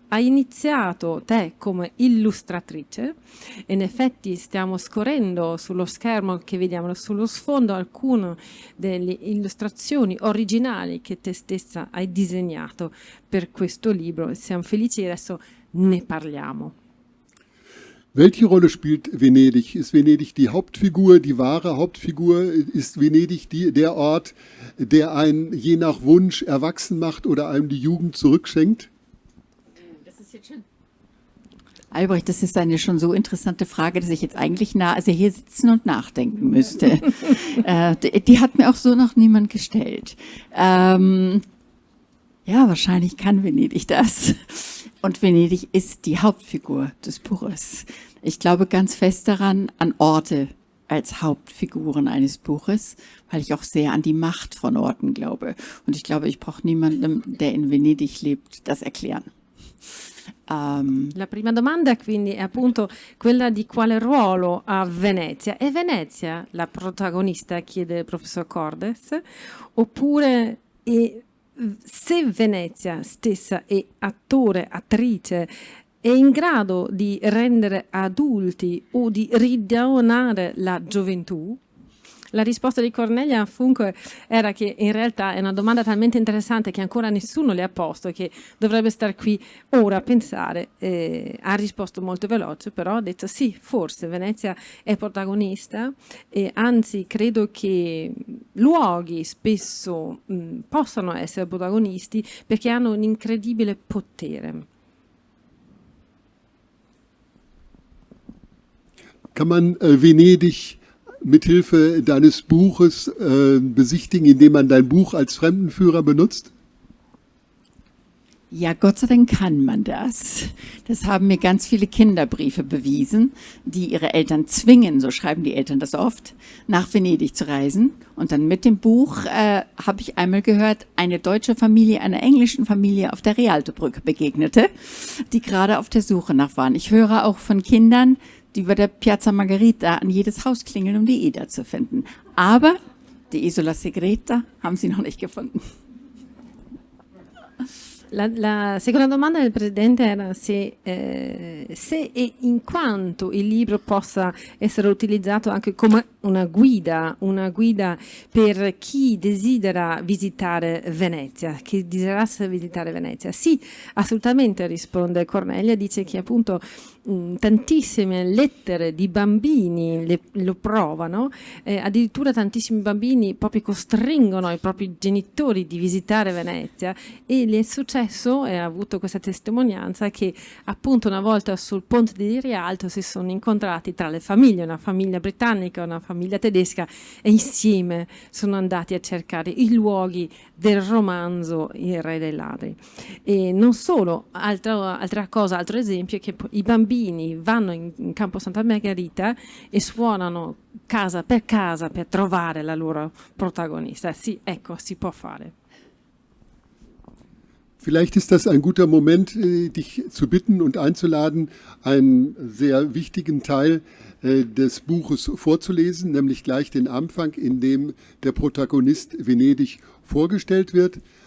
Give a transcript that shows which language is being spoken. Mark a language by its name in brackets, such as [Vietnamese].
[Italian] Hai iniziato te come illustratrice, e in effetti stiamo scorrendo sullo schermo che vediamo sullo sfondo alcune delle illustrazioni originali che te stessa hai disegnato per questo libro, e siamo felici e adesso ne parliamo. [German] Welche Rolle spielt Venedig? Ist Venedig die Hauptfigur, die wahre Hauptfigur? Ist Venedig der Ort, der einen je nach Wunsch erwachsen macht oder einem die Jugend zurückschenkt? Das ist jetzt schon Albrecht, das ist eine schon so interessante Frage, dass ich jetzt eigentlich hier sitzen und nachdenken müsste. Die hat mir auch so noch niemand gestellt. Ja, wahrscheinlich kann Venedig das. Und Venedig ist die Hauptfigur des Buches. Ich glaube ganz fest daran, an Orte als Hauptfiguren eines Buches, weil ich auch sehr an die Macht von Orten glaube. Und ich glaube, ich brauche niemandem, der in Venedig lebt, das erklären. [Italian] La prima domanda quindi è appunto quella di quale ruolo ha Venezia. È Venezia la protagonista, chiede il professor Cordes, oppure se Venezia stessa è attore, attrice, è in grado di rendere adulti o di ridonare la gioventù? La risposta di Cornelia Funk era che in realtà è una domanda talmente interessante che ancora nessuno le ha posto e che dovrebbe star qui ora a pensare. Ha risposto molto veloce, però ha detto sì, forse Venezia è protagonista e anzi credo che luoghi spesso possano essere protagonisti perché hanno un incredibile potere. [German] Kann man Venedig mithilfe deines Buches besichtigen, indem man dein Buch als Fremdenführer benutzt? Ja, Gott sei Dank kann man das. Das haben mir ganz viele Kinderbriefe bewiesen, die ihre Eltern zwingen, so schreiben die Eltern das oft, nach Venedig zu reisen. Und dann mit dem Buch habe ich einmal gehört, eine deutsche Familie einer englischen Familie auf der Rialtobrücke begegnete, die gerade auf der Suche nach waren. Ich höre auch von Kindern, die über der Piazza Margherita an jedes Haus klingeln, um die Ida zu finden. Aber die Isola Segreta haben sie noch nicht gefunden. [Italian] La seconda domanda del Presidente era se e in quanto il libro possa essere utilizzato anche come una guida per chi desidera visitare Venezia, chi desiderasse visitare Venezia. Sì, assolutamente, risponde Cornelia, dice che appunto tantissime lettere di bambini lo provano, addirittura tantissimi bambini proprio costringono i propri genitori di visitare Venezia e le è successo, e ha avuto questa testimonianza, che appunto una volta sul ponte di Rialto si sono incontrati tra le famiglie, una famiglia britannica e una famiglia tedesca, e insieme sono andati a cercare i luoghi del romanzo Il Re dei Ladri. E non solo, altro esempio è che i bambini vanno in Campo Santa Margherita e suonano casa per trovare la loro protagonista. Sì, ecco, si può fare. [German] Vielleicht ist das ein guter Moment, dich zu bitten und einzuladen, einen sehr wichtigen Teil des Buches vorzulesen, nämlich gleich den Anfang, in dem der Protagonist Venedig vorgestellt wird.